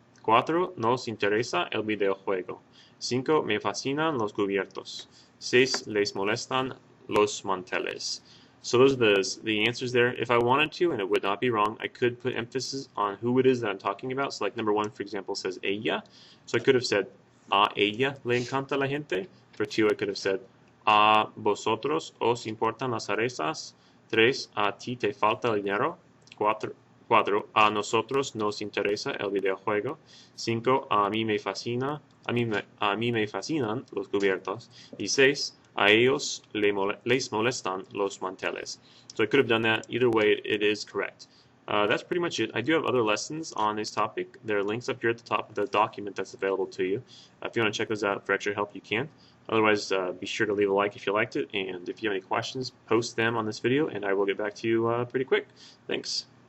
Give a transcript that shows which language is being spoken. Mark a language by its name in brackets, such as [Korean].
[Spanish] 4, nos interesa el videojuego. 5, me fascinan los cubiertos. 6, les molestan los manteles. [English] So those are the answers there. If I wanted to, and it would not be wrong, I could put emphasis on who it is that I'm talking about. So like number 1, for example, says ella. So I could have said, [Spanish] a ella le encanta la gente. [English] For 2, I could have said, [Spanish] a vosotros os importan las cerezas. 3, a ti te falta el dinero. 4, a nosotros nos interesa el videojuego. 5, a mí me fascinan los cubiertos. Y 6, a ellos les molestan los manteles. [English] So I could have done that. Either way, it is correct. That's pretty much it. I do have other lessons on this topic. There are links up here at the top of the document that's available to you. If you want to check those out for extra help, you can. Otherwise, be sure to leave a like if you liked it. And if you have any questions, post them on this video, and I will get back to you pretty quick. Thanks.